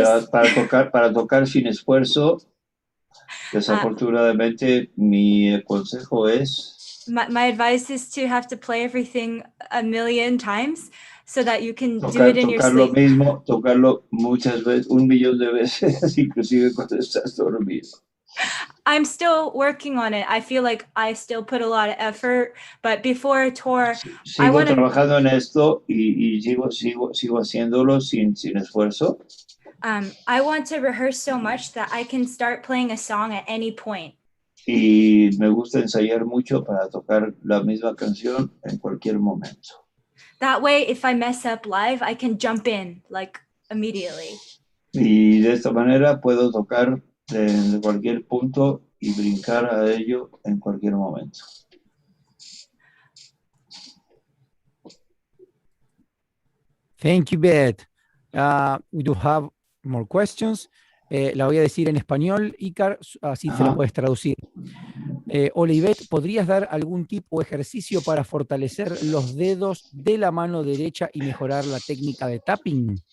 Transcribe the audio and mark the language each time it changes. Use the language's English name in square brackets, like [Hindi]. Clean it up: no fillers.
[Spanish] para tocar sin esfuerzo, desafortunadamente, mi consejo es [English] my advice is to have to play everything a million times so that you can do it in your sleep. [Spanish] Tocarlo muchas veces, 1,000,000 de veces, inclusive cuando estás dormido. [English] I'm still working on it. I feel like I still put a lot of effort, but before a tour, [Spanish] Sigo trabajando en esto y sigo haciéndolo sin esfuerzo. [English] I want to rehearse so much that I can start playing a song at any point. [Spanish] Y me gusta ensayar mucho para tocar la misma canción en cualquier momento. [English] That way, if I mess up live, I can jump in like immediately. [Spanish] Y de esta manera puedo tocar de cualquier punto y brincar a ello en cualquier momento. [English] Thank you, Beth. We do have more questions. [Spanish] La voy a decir en español, Icar, así se la puedes traducir. Hola, Yvette, ¿podrías dar algún tip o ejercicio para fortalecer los dedos de la mano derecha y mejorar la técnica de tapping?